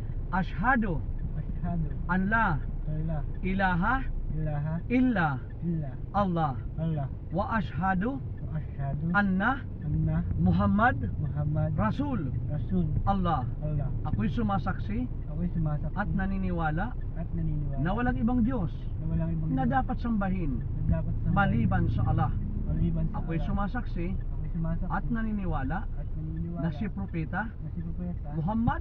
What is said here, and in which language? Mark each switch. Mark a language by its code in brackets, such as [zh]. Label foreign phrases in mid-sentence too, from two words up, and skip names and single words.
[ar] Ashhadu Ashhadu أن لا أن لا ilaha ilaha illa illa Allah Allah وأشهد وأشهد anna anna Muhammad Muhammad Rasul Rasul Allah. Allah. [tl] Ako'y sumasaksi Ako'y sumasaksi at naniniwala at naniniwala na walang ibang Diyos na walang ibang na Diyos dapat sambahin na dapat sambahin maliban sa Allah. maliban sa Ako'y Allah. sumasaksi Ako'y sumasaksi at naniniwala at naniniwala na si Propeta na si Propeta Muhammad